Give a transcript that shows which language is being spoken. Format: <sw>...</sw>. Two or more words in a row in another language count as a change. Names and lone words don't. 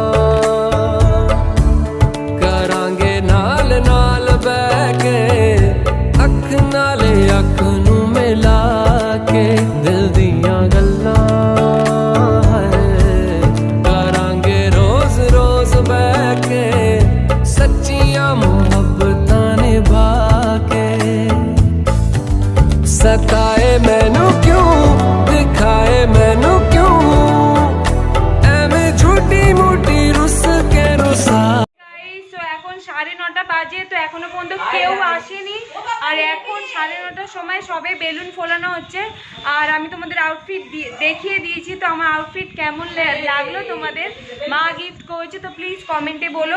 <pa>ਕਰਾਂਗੇ ਨਾਲ ਨਾਲ ਬੈਕੇ ਅੱਖ ਨਾਲੇ ਅੱਖ ਨੂੰ ਮਿਲਾ ਕੇ, ਦਿਲ ਦੀਆਂ ਗੱਲਾਂ ਕਰਾਂਗੇ ਰੋਜ਼ ਰੋਜ਼ ਬੈਕੇ ਸੱਚੀਆਂ ਮੁਹੱਬਤਾਂ ਨਿਭਾ ਕੇ। ਸਤਾਏ ਮੈਨੂੰ ਕਿਉਂ ਦਿਖਾਏ ਮੈਨੂੰ ਕਿਉਂ, ਐਵੇਂ ਝੂਠੀ ਮੂਠੀ ਰੁੱਸ ਕੇ ਰੁਸਾ।</pa> <bn>এখন 9:30 বাজে, তো এখনো পর্যন্ত কেউ আসেনি, আর এখন 9:30টার সময় সবে বেলুন ফোলানো হচ্ছে। আর আমি তোমাদের আউটফিট দেখিয়ে দিয়েছি, তো আমার আউটফিট কেমন লাগলো তোমাদের, মা গিফট করেছে, তো প্লিজ কমেন্টে বলো।</bn>